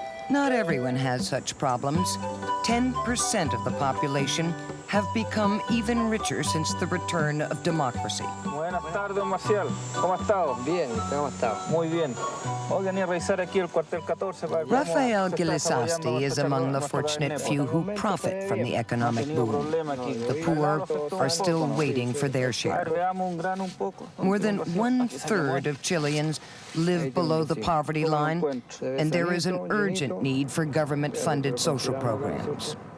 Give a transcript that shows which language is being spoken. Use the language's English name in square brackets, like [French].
[English] Not everyone has such problems. 10% of the population have become even richer since the return of democracy. [Spanish] Buenas tardes, Marcial. ¿Cómo ha estado? Bien, ¿cómo ha estado? Muy bien. Hoy venía a revisar aquí el cuartel 14 para ver [English] Rafael Gilesasti is among the fortunate few who profit from the economic boom. The poor are still waiting for their share. More than 1/3 of Chileans live below the poverty line, and there is an urgent need for government-funded social programs.